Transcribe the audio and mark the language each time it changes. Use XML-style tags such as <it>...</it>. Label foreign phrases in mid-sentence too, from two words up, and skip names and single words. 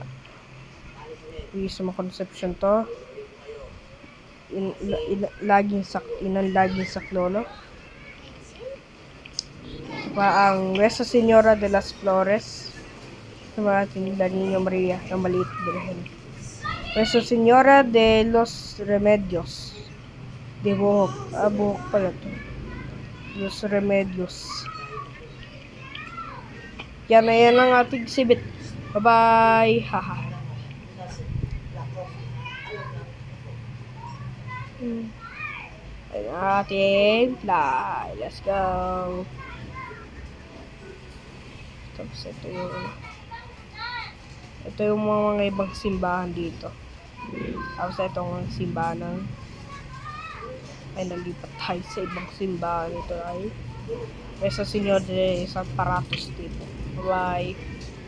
<tl>Purisimo Concepcion to. Laging sa Clolo. Pa ang Nuestra Señora de las Flores. Sa ating La Niña Maria ng Maliit Birhen. Nuestra Señora de los Remedios. De Buhok. Buhok pala to. Los Remedios. Yan ang ating exhibit. Bye-bye. Haha. Ayan ating fly.</tl> <en>Let's go.</en> <tl>Tapos ito yung mga ibang simbahan dito. Tapos itong simbahan nalipat tayo sa ibang simbahan. Ito ay Nuestra Señora de Samparatos dito. Bye.</tl>